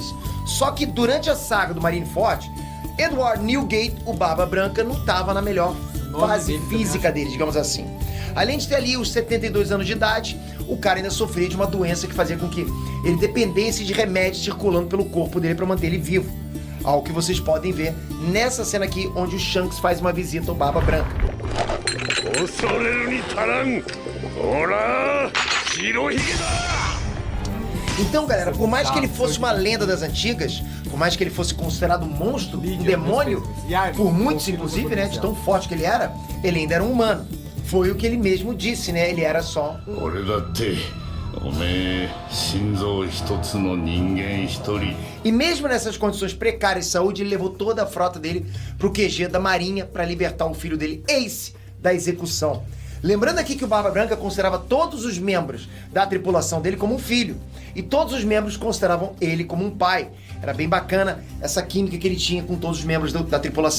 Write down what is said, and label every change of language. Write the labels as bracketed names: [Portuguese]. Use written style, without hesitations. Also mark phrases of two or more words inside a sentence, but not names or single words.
[Portuguese] Só que durante a saga do Marineford, Edward Newgate, o Barba Branca, não estava na melhor fase dele também física dele, digamos assim. Além de ter ali os 72 anos de idade, o cara ainda sofria de uma doença que fazia com que ele dependesse de remédios circulando pelo corpo dele para manter ele vivo. Algo que vocês podem ver nessa cena aqui, onde o Shanks faz uma visita ao Barba Branca. [Japanese] 恐れるに足らんほら白ひげだ [Portuguese] Então, galera, por mais que ele fosse uma lenda das antigas, por mais que ele fosse considerado um monstro, um demônio, por muitos inclusive, né, de tão forte que ele ainda era um humano. Foi o que ele mesmo disse, né, ele era só [Japanese] 俺だっておめえ心臓一つの人間一人 [Portuguese] E mesmo nessas condições precárias de saúde, ele levou toda a frota dele pro QG da Marinha para libertar o filho dele, Ace, da execução. Lembrando aqui que o Barba Branca considerava todos os membros da tripulação dele como um filho. E todos os membros consideravam ele como um pai. Era bem bacana essa química que ele tinha com todos os membros da tripulação